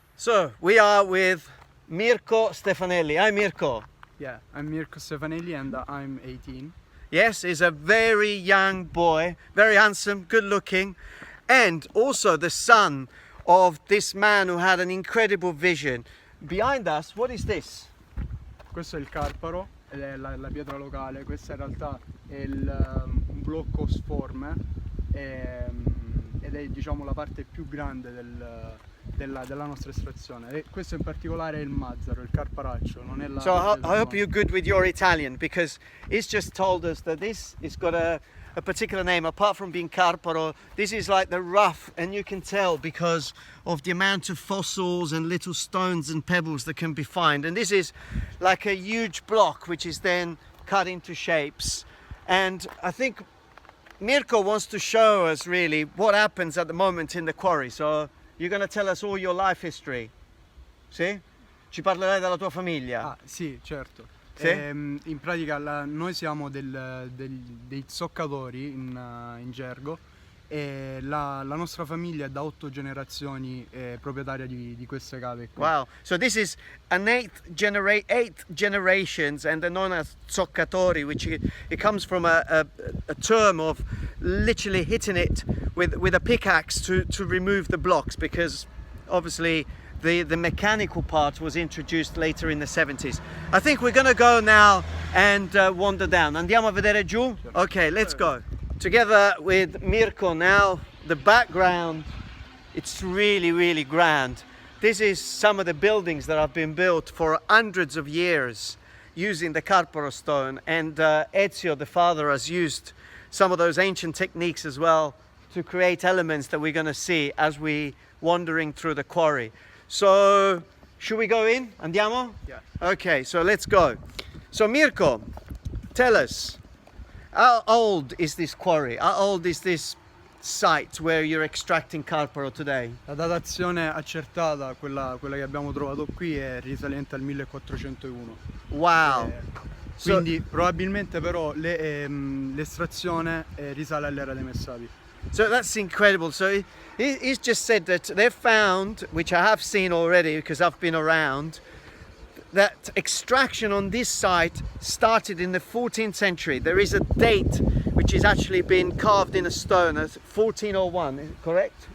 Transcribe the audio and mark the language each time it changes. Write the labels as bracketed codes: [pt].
[en] So we are with Mirko Stefanelli. Hi Mirko. Yeah, I'm Mirko Stefanelli and I'm 18. Yes, he's a very young boy, very handsome, good looking, and also the son of this man who had an incredible vision. Behind us, what is this? [it] Questo è il Carparo, ed è la pietra locale. Questa in realtà è un blocco sforme ed è, diciamo, la parte più grande della nostra estrazione. E questo in particolare è il mazzaro, il carparaccio, non è la... [en] So I hope you're good with your Italian, because he's just told us that this has got a particular name. Apart from being Carparo, this is like the rough, and you can tell because of the amount of fossils and little stones and pebbles that can be found. And this is like a huge block which is then cut into shapes. And I think Mirko wants to show us really what happens at the moment in the quarry. So you're going to tell us all your life history. [it] Sì? Ci parlerai della tua famiglia? Ah, sì, certo. Sì? In pratica noi siamo dei zoccatori in gergo, e la nostra famiglia è da 8 generazioni proprietaria di queste cave qui. [en] Wow, so this is an eight generations, and they're known as zoccatori, which it comes from a term of literally hitting it with a pickaxe to remove the blocks, because obviously the mechanical part was introduced later in the 70s. I think we're going to go now and wander down. [it] Andiamo a vedere giù? [en] Okay, let's go. Together with Mirko now, the background, it's really, really grand. This is some of the buildings that have been built for hundreds of years using the Carparo stone, and Ezio, the father, has used some of those ancient techniques as well to create elements that we're going to see as we wandering through the quarry. So, should we go in? [it] Andiamo? [en] Yeah. Okay, so let's go. So Mirko, tell us, how old is this quarry? How old is this site where you're extracting Carparo today? [it] La datazione accertata, quella che abbiamo trovato qui, è risalente al 1401. [en] Wow. [it] Quindi probabilmente però l'estrazione risale all'era dei Messapi. [en] So that's incredible. So he's just said that they've found, which I have seen already because I've been around, that extraction on this site started in the 14th century. There is a date which is actually been carved in a stone as 1401, correct?